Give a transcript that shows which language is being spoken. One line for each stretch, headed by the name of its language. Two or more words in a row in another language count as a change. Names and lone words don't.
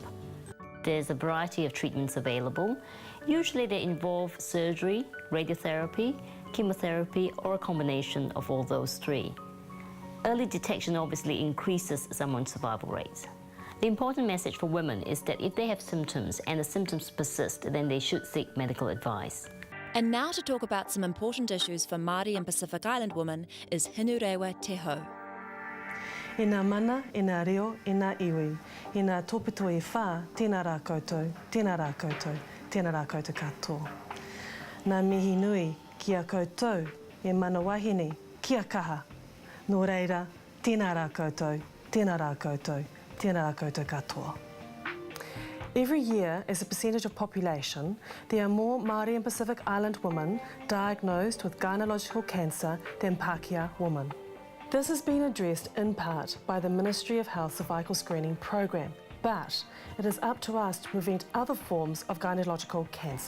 English: There's a variety of treatments available. Usually they involve surgery, radiotherapy, chemotherapy, or a combination of all those three. Early detection obviously increases someone's survival rates. The important message for women is that if they have symptoms and the symptoms persist, then they should seek medical advice. And now to talk about some important issues for Māori and Pacific Island women is Hinurewa Te Hau.
Māori: I ngā mana, i ngā reo, i ngā iwi, i ngā tōpito i whā, tēnā rā koutou, tēnā rā koutou, tēnā rā koutou katoa. Ngā mihi nui ki a koutou, e mana wahine, ki a kaha. Nō reira, tēnā rā koutou, tēnā rā koutou, tēnā rā koutou katoa.
English: Every year, as a percentage of population, there are more Māori and Pacific Island women diagnosed with gynecological cancer than Pākehā women. This has been addressed in part by the Ministry of Health Cervical Screening Program, but it is up to us to prevent other forms of gynecological cancer.